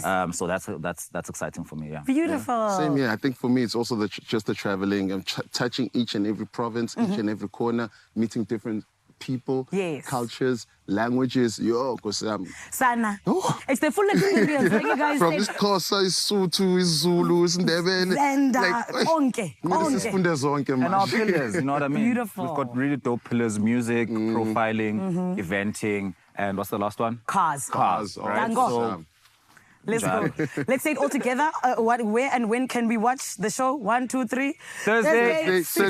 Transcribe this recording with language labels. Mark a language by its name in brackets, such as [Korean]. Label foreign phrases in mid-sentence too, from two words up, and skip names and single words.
[English] So that's exciting for me. Yeah. Beautiful. Same here. I think for me, it's also just the traveling and touching each and every province, each and every corner, meeting different people, Yes. cultures, languages. Because Sana. Oh. It's the full experience. Like you guys from said. Xhosa, Isotho, Zulu, Ndebele. [Zulu] Zenda, konke, konke. Sifunde zonke [English] And our manje. pillars, you know what I mean? Beautiful. We've got really dope pillars: music, profiling, eventing, and what's the last one? Cars. Cars. Oh, Right. Dango. So Let's go. Let's say it all together. Where and when can we watch the show? 1, 2, 3. Thursday, 6